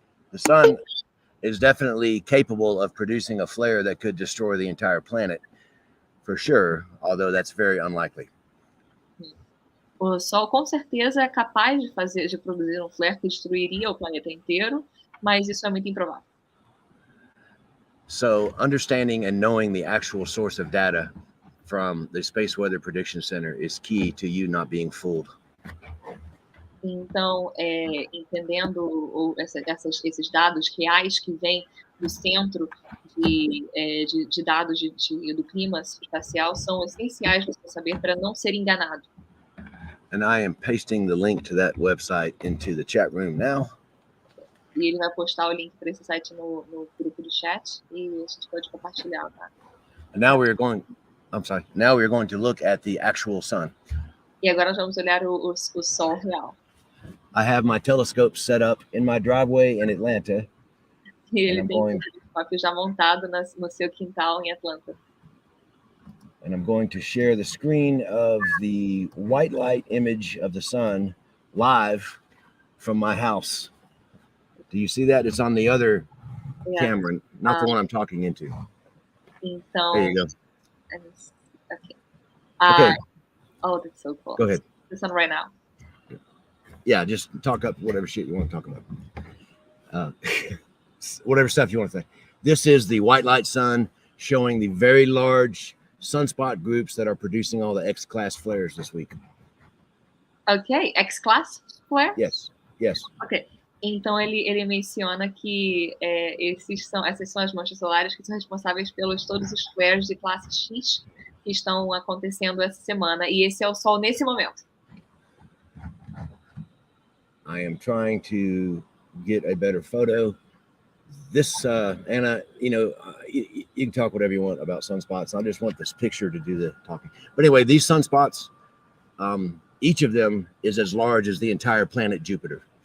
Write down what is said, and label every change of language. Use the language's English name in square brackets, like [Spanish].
[English] The sun is definitely capable of producing a flare that could destroy the entire planet, for sure, although that's very unlikely. [Portuguese] O Sol com certeza é capaz de produzir um flare que destruiria o planeta inteiro, mas isso é muito improvável. [English] So understanding and knowing the actual source of data from the Space Weather Prediction Center is key to you not being fooled. [Portuguese] Então, entendendo esses dados reais que vêm do centro de dados do clima espacial são essenciais para você saber para não ser enganado. [English] And I am pasting the link to that website into the chat room now. [Portuguese] E ele vai postar o link para esse site no grupo do chat e a gente pode compartilhar, tá? [English] And now we're going to look at the actual sun. [Portuguese] E agora nós vamos olhar o Sol real. [English] I have my telescope set up in my driveway in Atlanta. [Portuguese] E ele tem o telescópio já montado no seu quintal em Atlanta. [English] And I'm going to share the screen of the white light image of the sun live from my house. Do you see that? It's on the other camera, not the one I'm talking into. [Portuguese] Então, [English] there you go. Okay. Okay. Oh, that's so cool. Go ahead. This one right now. Yeah, just talk up whatever shit you want to talk about. Whatever stuff you want to say. This is the white light sun showing the very large sunspot groups that are producing all the X-class flares this week. Ok, X-class flare? Yes. [Portuguese] Ok, então ele menciona que essas são as manchas solares que são responsáveis pelos todos os flares de classe X que estão acontecendo essa semana, e esse é o Sol nesse momento. [English] I am trying to get a better photo. This, Anna, you can talk whatever you want about sunspots. I just want this picture to do the talking. But anyway, these sunspots, each of them is as large as the entire planet Jupiter.